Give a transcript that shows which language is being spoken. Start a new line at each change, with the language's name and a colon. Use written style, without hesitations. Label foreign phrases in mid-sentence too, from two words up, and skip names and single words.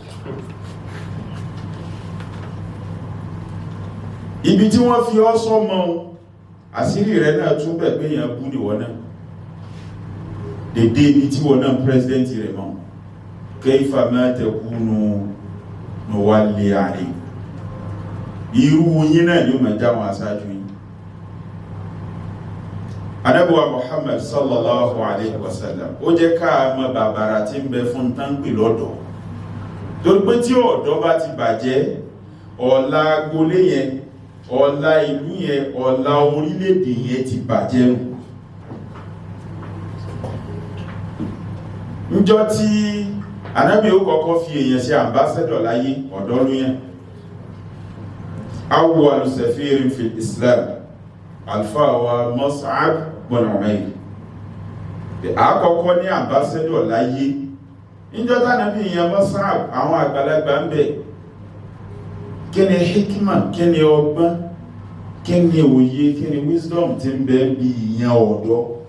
Yoruba: Ibi tí wọ́n fi ọ́ sọ́mọ́ àṣírí rẹ̀ náà tún bẹ̀ pé èèyàn bú níwọ̀n náà. Dédé ibi tí wọ́n náà president rẹ̀ mọ́.
Arabic: كيف ما تكونوا نولي عليه.
Yoruba: Irú yín náà yóò máa já wọn aṣáájú yín. Ànábì wa Muhammad
Arabic: صلى الله عليه وسلم
Yoruba: ó jẹ́ ká mọ̀ bàbàrà tí ń bẹ fún tánpì lọ́dọ̀ torí pé tí ọ̀dọ́ bá ti bàjẹ́ ọ̀la agbolé yẹn ọ̀la ìlú yẹn ọ̀la orílẹ̀-èdè yẹn ti bàjẹ́ nù. Níjọ́ tí Ànábì ó kọ́kọ́ fi èèyàn ṣe ambassador láyé ọ̀dọ́ ló yẹn
Arabic: أول سفير في الإسلام
Yoruba: alfa wa Mus'ab bin Umayr àkọ́kọ́ ní ambassador láyé. Níjọ́ tí Ànábì yẹn Mus'ab àwọn àgbàlagbà ń bẹ kí ni hikima kí ni ọgbọ́n kí ni òye kí ni wisdom tí ń bẹ bí ìyẹn ọ̀dọ́.